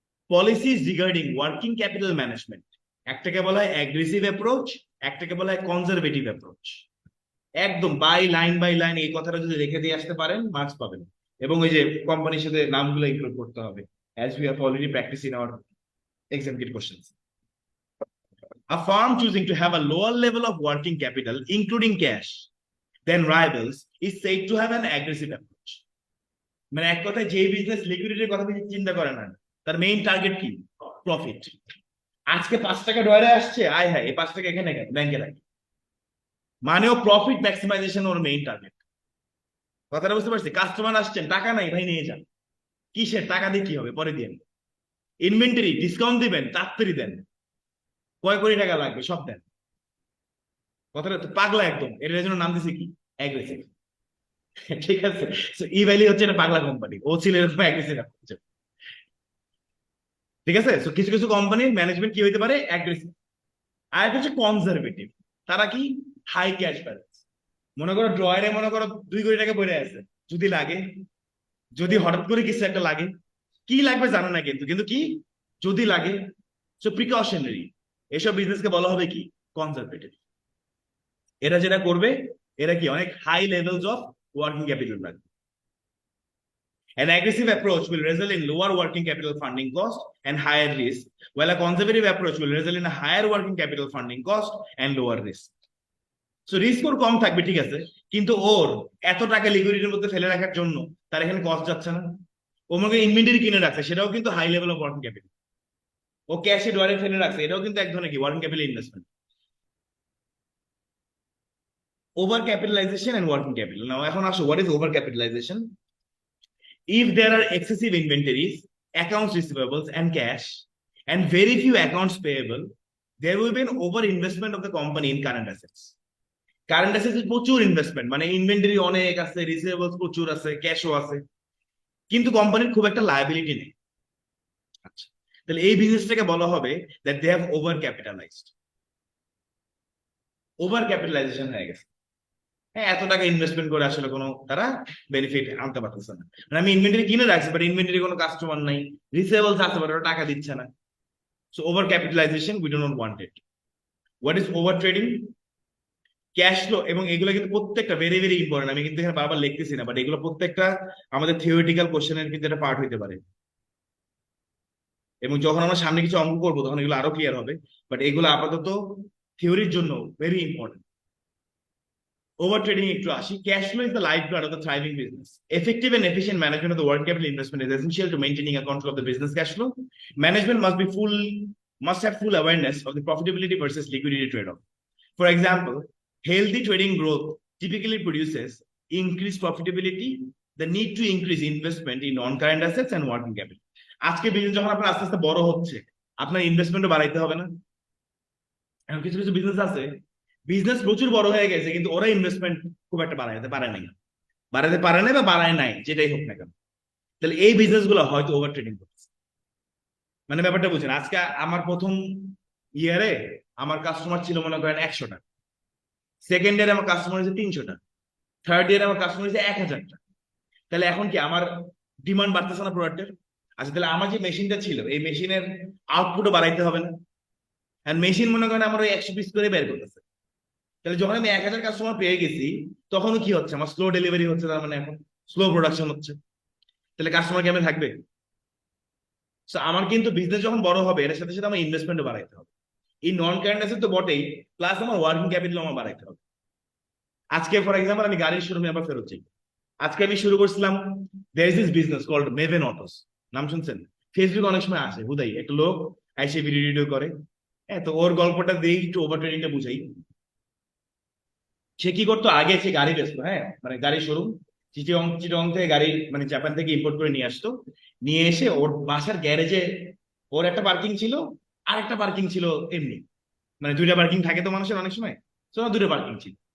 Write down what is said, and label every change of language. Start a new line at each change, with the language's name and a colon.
Bangla: Policies regarding working capital management, একটাকে বলা হয় অ্যাগ্রেসিভ অ্যাপ্রোচ, একটাকে বলা হয় কনজারভেটিভ অ্যাপ্রোচ। একদম বাই লাইন এই কথাটা যদি রেখে দিয়ে আসতে পারেন, মার্কস পাবেন। এবং ওই যে কোম্পানির সাথে নামগুলো ইনক্লুড করতে হবে,
English: As we have already practice in our exam kit questions. A firm choosing to have a lower level of working capital, including cash, than rivals, is said to have an aggressive approach.
Bangla: মানে এক কথায় যে business লিকুইডিটির কথা বেশি চিন্তা করে না, তার মেইন টার্গেট কি? প্রফিট। আজকে 5 টাকা ডয়ারে আসছে, আয় হ্যাঁ, এই 5 টাকা এখানে ব্যাংকে রাখি, মানে ও প্রফিট ম্যাক্সিমাইজেশন ওর মেইন টার্গেট। কথাটা বুঝতে পারছি? কাস্টমার আসছেন, টাকা নাই ভাই, নিয়ে যান। কিসের টাকা দিয়ে কি হবে? পরে দিয়ে। ইনভেন্টরি ডিসকাউন্ট দিবেন, তাড়াতাড়ি দেন, কয় কোটি টাকা লাগবে সব দেন। কথাটা তো পাগলা একদম, এর জন্য নাম দিছে কি? অ্যাগ্রেসিভ। ঠিক আছে? ই ভ্যালি হচ্ছে এটা পাগলা কোম্পানি, ও ছিল এরকম অ্যাগ্রেসিভ। ঠিক আছে? সো কিছু কিছু কোম্পানির ম্যানেজমেন্ট কি হইতে পারে? অ্যাগ্রেসিভ। আর হচ্ছে কনজারভেটিভ, তারা কি? High cash balance. মনে করো ড্রয়ারে মনে করো 2 কোটি টাকা পড়ে আছে, যদি লাগে, যদি হঠাৎ করে কিছু একটা লাগে, কি লাগবে জানো না, কিন্তু কিন্তু কি যদি লাগে, সো প্রিকশনারি। এসব বিজনেসকে বলা হবে কি? কনজারভেটিভ। এরা যেটা করবে, এরা কি অনেক high levels of working capital রাখবে।
English: An aggressive approach will result in lower working capital funding cost and higher risk, while a conservative approach will result in a higher working capital funding cost and lower risk.
Bangla: So risk ওর কম থাকবে, ঠিক আছে, কিন্তু ওর এত টাকা লিকুইডিটির মধ্যে ফেলে রাখার জন্য তার এখানে কস্ট যাচ্ছে না। ও মনে ইনভেন্টরি কিনে রাখছে, সেটাও কিন্তু high level of working capital. ও ক্যাশে ডলারে ফেলে রাখছে, এটাও কিন্তু এক ধরনের কি? Working capital investment.
English: Over capitalization and working capital. Now
Bangla: এখন আসো,
English: What is over capitalization? If there are excessive inventories, accounts receivables, and cash, and very few accounts payable, there will be an over investment of the company in current assets. Current assets is
Bangla: প্রচুর investment, মানে inventory অনেক আছে, receivables প্রচুর আছে, ক্যাশও আছে, কিন্তু কোম্পানির খুব একটা লায়াবিলিটি নেই। আচ্ছা, তাহলে এই বিজনেসটাকে বলা হবে
English: That they have over capitalized.
Bangla: Over capitalisation হয়ে গেছে। হ্যাঁ, এত টাকা ইনভেস্টমেন্ট করে আসলে কোনো তারা বেনিফিট আনতে পারতেছে না। মানে আমি ইনভেন্টরি কিনে রাখছি, বাট ইনভেন্টরি কোনো কাস্টমার নাই, রিসেবলস আছে বাট ওরা টাকা দিচ্ছে না।
English: So over capitalization, we do not want it. What is over trading?
Bangla: Cash flow, এবং এগুলো কিন্তু প্রত্যেকটা ভেরি ভেরি ইম্পর্টেন্ট। আমি কিন্তু এখানে বারবার লিখতেছি না, বাট এগুলো প্রত্যেকটা আমাদের থিওরিটিক্যাল কোশ্চেনের কিন্তু একটা পার্ট হইতে পারে, এবং যখন আমরা সামনে কিছু অঙ্ক করবো তখন এগুলো আরো ক্লিয়ার হবে। বাট এগুলো আপাতত থিওরির জন্য ভেরি ইম্পর্টেন্ট। Over trading একটু আসি।
English: Cash flow is the lifeblood of the thriving business. Effective and efficient management of the working capital investment is essential to maintaining a control of the business cash flow. Management must have full awareness of the profitability versus liquidity trade-off. For example, healthy trading growth typically produces increased profitability, the need to increase investment in non-current assets and working capital.
Bangla: আজকে business যখন আপনার আস্তে আস্তে বড় হচ্ছে, আপনার ইনভেস্টমেন্টও বাড়াইতে হবে না? এখন কিছু কিছু বিজনেস আছে, বিজনেস প্রচুর বড় হয়ে গেছে, কিন্তু ওরা ইনভেস্টমেন্ট খুব একটা বাড়াইতে পারে নাই বা বাড়ায় নাই, যেটাই হোক না কেন। তাহলে এই বিজনেস গুলো হয়তো ওভার ট্রেডিং করছে। মানে ব্যাপারটা বুঝছেন? আজকে আমার প্রথম ইয়ারে আমার কাস্টমার ছিল মনে করেন 100টা, সেকেন্ড ইয়ারে আমার কাস্টমার হয়েছে 300টা, থার্ড ইয়ারে আমার কাস্টমার হয়েছে 1000টা। তাহলে এখন কি আমার ডিমান্ড বাড়তেছে না প্রোডাক্টের? আচ্ছা, তাহলে আমার যে মেশিনটা ছিল, এই মেশিনের আউটপুটও বাড়াইতে হবে না? আর মেশিন মনে করেন আমার ওই 100 পিস করে বের করতেছে। তাহলে যখন আমি 1000 কাস্টমার পেয়ে গেছি, তখনও কি হচ্ছে, আমার স্লো ডেলিভারি হচ্ছে, তার মানে এখন স্লো প্রোডাকশন হচ্ছে। তাহলে কাস্টমার কেমন থাকবে? So, আমার কিন্তু বিজনেস যখন বড় হবে, এর সাথে সাথে আমার ইনভেস্টমেন্টও বাড়াইতে হবে। এই নন কারেন্ট অ্যাসেট তো বটেই, প্লাস আমার ওয়ার্কিং ক্যাপিটাল আমার বাড়াইতে হবে। আজকে ফর এক্সাম্পল আমি গাড়ির শোরুমে আবার ফেরত যাই। আজকে আমি শুরু করছিলাম,
English: there is this business called Maven Autos,
Bangla: নাম শুনছেন? ফেসবুক অনেক সময় আসে হুদাই একটা লোক আইসে ভিডিও করে। হ্যাঁ, তো ওর গল্পটা দিয়ে একটু ওভার ট্রেডিংটা বুঝাই। সে কি করতো, আগে সে গাড়ি বেচতো, হ্যাঁ মানে গাড়ি শোরুম, চিটং চিটং থেকে গাড়ি মানে জাপান থেকে ইম্পোর্ট করে নিয়ে আসতো। নিয়ে এসে ওর বাসার গ্যারেজে ওর একটা পার্কিং ছিল, আর একটা পার্কিং ছিল এমনি, মানে দুইটা পার্কিং থাকে তো মানুষের অনেক সময়, তো দুটো পার্কিং ছিল।